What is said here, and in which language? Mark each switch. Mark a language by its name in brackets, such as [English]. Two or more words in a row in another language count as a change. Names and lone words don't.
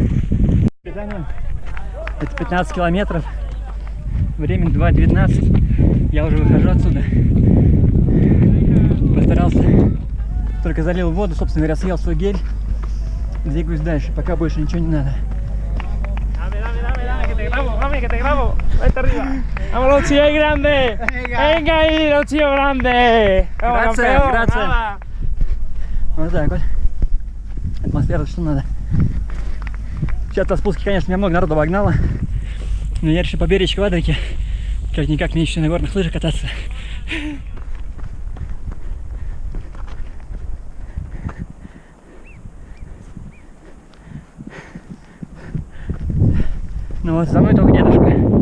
[Russian] Это 15 километров. Время 2:19. Я уже выхожу отсюда. Постарался. Только залил воду, собственно говоря, съел свой гель. Двигаюсь дальше, пока больше ничего не надо. [Spanish] Que te grabo, vete arriba. Vámonos, tío grande. Venga ahí, los tío grande. Gracias. [Russian] Вот так вот. Атмосфера, что надо. Сейчас на спуске, конечно, меня много народу обогнало. Но я решил поберечь квадрики. Как-никак мне еще на горных лыжах кататься. Ну вот, за мной только дедушка.